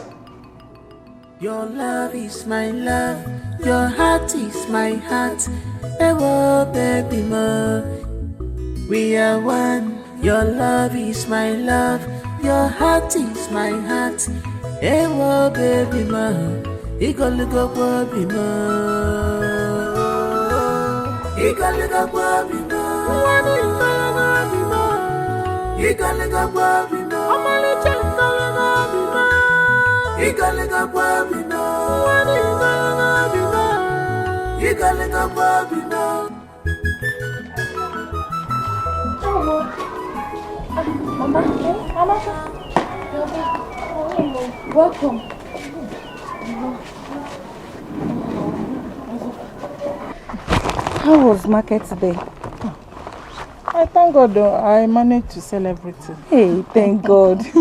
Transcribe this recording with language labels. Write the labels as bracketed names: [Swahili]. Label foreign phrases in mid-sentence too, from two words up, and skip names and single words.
[English] Your love is my love, your heart is my heart. Ewo baby mo, we are one. Your love is my love, your heart is my heart. Ewo baby mo, igoligo baby mo, igoligo baby mo, igoligo baby mo, igoligo baby mo, igoligo baby mo. Mama, welcome. How was market today? I thank God I managed to sell everything. Hey, thank God.